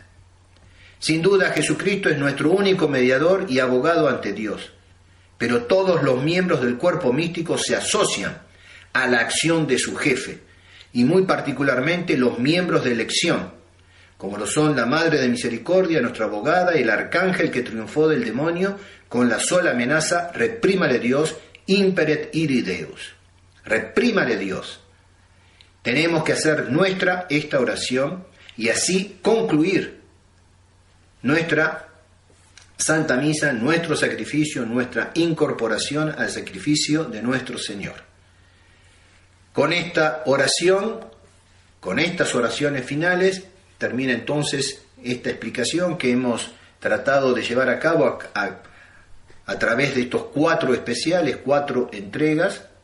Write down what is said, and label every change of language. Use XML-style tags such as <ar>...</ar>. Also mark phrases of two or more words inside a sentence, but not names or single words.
<es>Sin duda, Jesucristo es nuestro único mediador y abogado ante Dios, pero todos los miembros del cuerpo místico se asocian a la acción de su jefe, y muy particularmente los miembros de elección, como lo son la Madre de Misericordia, nuestra abogada, y el arcángel que triunfó del demonio con la sola amenaza: reprímale Dios</es> <la>imperet ire Deus.</la> <es>Reprímale Dios. Tenemos que hacer nuestra esta oración y así concluir nuestra Santa Misa, nuestro sacrificio, nuestra incorporación al sacrificio de nuestro Señor. Con esta oración, con estas oraciones finales, termina entonces esta explicación que hemos tratado de llevar a cabo a través de estos 4 especiales, 4 entregas.</es>